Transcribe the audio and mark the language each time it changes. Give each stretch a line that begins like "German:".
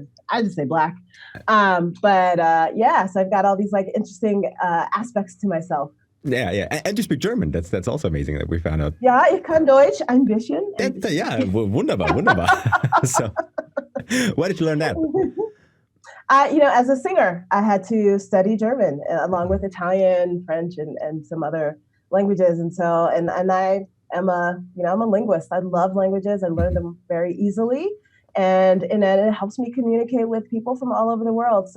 English: I just say Black, so I've got all these like interesting aspects to myself. Yeah, and you speak German. That's also amazing that we found out.
German: Ja, ich kann Deutsch ein bisschen. Wunderbar.
English: So, why did you learn that? As a singer, I had to study German along with Italian, French, and some other languages, and I. I'm a linguist. I love languages. I learn them very easily, and it helps me communicate with people from all over the world.